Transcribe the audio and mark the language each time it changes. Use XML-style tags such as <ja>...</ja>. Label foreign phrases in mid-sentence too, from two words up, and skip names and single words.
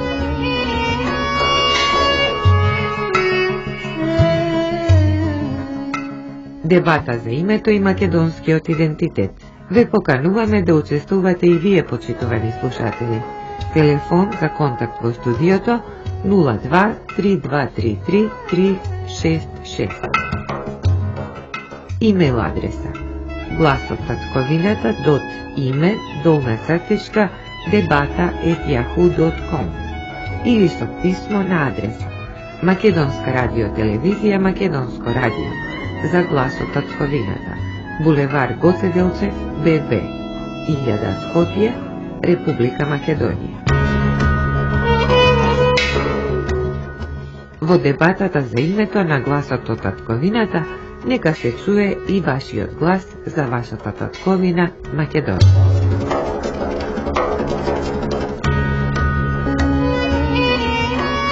<mk>Дебата за името и македонскиот идентитет. Ве покануваме да учествувате и вие, почитувани слушатели. Телефон за контакт во студиото 02 3233 366. Имейл адреса glasottatkovината.ime_debata@yahoo.com или со писмо на адрес Македонска радиотелевизија Македонско радио за глас од татковината, булевар Гоце Делчев, ББ, 1000 Скопје, Република Македонија. Во дебатата за името на гласот од татковината, нека се чуе и вашиот глас за вашата татковина Македонија.</mk>